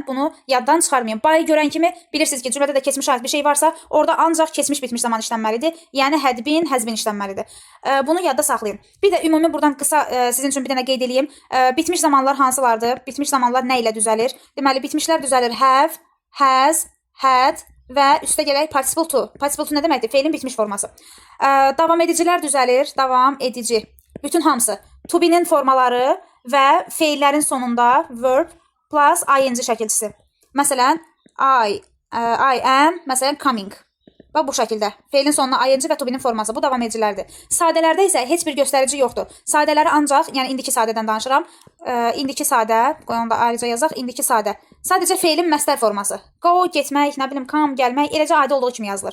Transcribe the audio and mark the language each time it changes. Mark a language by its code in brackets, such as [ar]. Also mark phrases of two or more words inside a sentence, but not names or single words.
[az] Bunu yaddan çıxarmayın. By görən kimi bilirsiniz ki, cümlədə də keçmişə aid bir şey varsa, orada ancaq keçmiş bitmiş zaman işlənməlidir. Yəni [en] hədbin, həzbin [az] işlənməlidir. Bunu yadda saxlayın. Bir də ümumi buradan qısa sizin üçün bir dənə qeyd edeyim. Bitmiş zamanlar hansılardır? Bitmiş zamanlar nə ilə düzəlir? Deməli, bitmişlər düzəlir have, has, had və üstə gələk [en] participle to. Participle to [az] nə deməkdir? Feilin bitmiş forması. Davam edicilər düzəlir, davam edici. Bütün hamısı. To be-nin formaları və feillərin sonunda [en] verb plus ing [az] şəkilçisi. Məsələn, [en] I am, məsələn, coming. [az] Bax, bu şəkildə. Feilin sonuna ing və to be-nin forması. Bu davam edicilərdir. Sadələrdə isə heç bir göstərici yoxdur. Sadələri ancaq, yəni indiki sadədən danışıram. İndiki sadə, qoyun da ayrıca yazaq, indiki sadə. Sadəcə feilin məstər forması. Go, getmək, nə bilim, come, gəlmək, eləcə adi olduğu kimi yazılır.